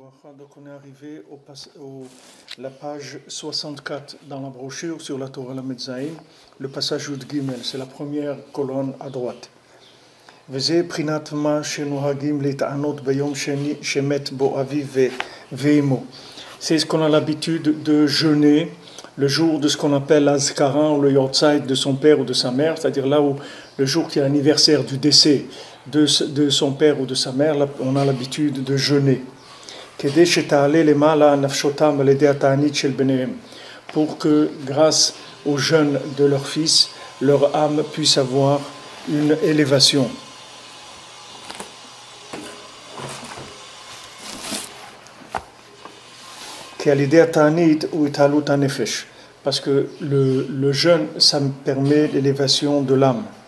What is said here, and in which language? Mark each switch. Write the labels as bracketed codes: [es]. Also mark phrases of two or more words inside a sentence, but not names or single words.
[fr] Donc on est arrivé la page 64 dans la brochure sur la Torah Lamed Zayin, le passage Yud Gimel, c'est la première colonne à droite. [he] וזה בחינת מה שנוהגים להתענות ביום שני שמת בו אביו ואמו. [fr] C'est ce qu'on a l'habitude de jeûner le jour de ce qu'on appelle l'Azkaran ou le Yortzeit de son père ou de sa mère, c'est-à-dire là où le jour qui est l'anniversaire du décès de son père ou de sa mère, là, on a l'habitude de jeûner. [he] כדי שתעלה למעלה נפשותם על ידי התענית של בניהם, [fr] pour que grâce au jeûne de leur fils, leur âme puisse avoir une élévation. Parce que le jeûne, ça me permet l'élévation de l'âme.